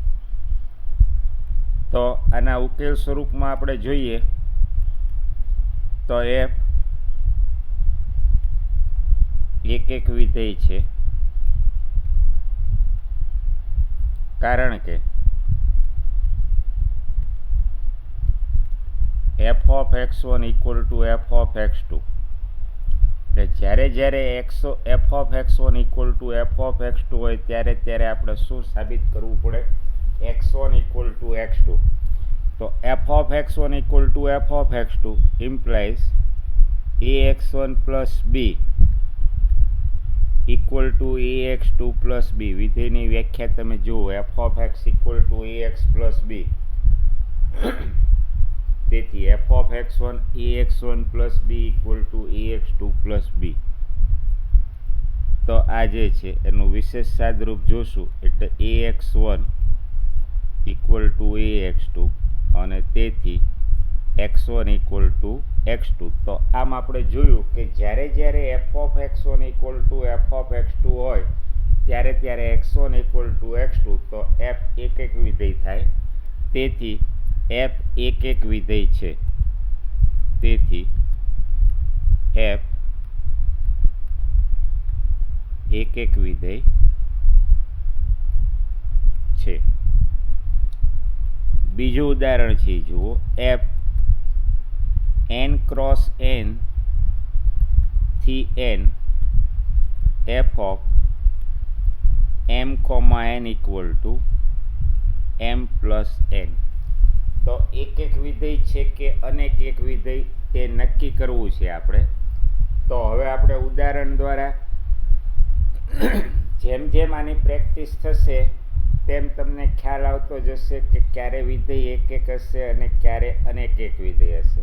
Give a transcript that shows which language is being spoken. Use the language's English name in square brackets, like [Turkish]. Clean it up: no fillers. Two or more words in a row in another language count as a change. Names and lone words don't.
[Gujarati] તો આના ઉકેલ સ્વરૂપમાં આપણે જોઈએ તો f એક એક વિધેય છે, કારણ કે [English] f of x1 equal to f of x2. [Gujarati] એટલે જ્યારે જ્યારે [English] f of x1 equal to f of x2 [Gujarati] હોય ત્યારે ત્યારે આપણે શું સાબિત કરવું પડે? [English] x1 equal to x2. તો f of x1 equal to f of x2 implies ax1 plus b equal to ax2 plus b. [Gujarati] વિધેયની વ્યાખ્યા તમે જુઓ, [English] f of x equal to ax plus b. તેથી f of x1 ax1 plus b equal to ax2 plus b. [Gujarati] તો આ જે છે એનું વિશેષ સાદરૂપ જોશું એટલે [English] ax1 equal to ax2 [Gujarati] અને તેથી [English] x1 equal to x2. [Gujarati] તો આમ આપણે જોયું કે જ્યારે જ્યારે [English] f of x1 equal to f of x2 [Gujarati] હોય ત્યારે ત્યારે [English] x1 equal to x2 [Gujarati] તો f એક એક વિધેય થાય. તેથી f એક એક વિધેય છે. તેથી f એક એક વિધેય છે. બીજું ઉદાહરણ છે, જુઓ, [English] f n cross n [Gujarati] થી n [English] f of m, n equal to m plus n. [Gujarati] તો એક એક વિધેય છે કે અનેક એક વિધેય તે નક્કી કરવું છે આપણે. તો હવે આપણે ઉદાહરણ દ્વારા જેમ જેમ આની પ્રેક્ટિસ થશે તેમ તમને ખ્યાલ આવતો જશે કે ક્યારે વિધેય એક એક હશે અને ક્યારે અનેક એક વિધેય હશે.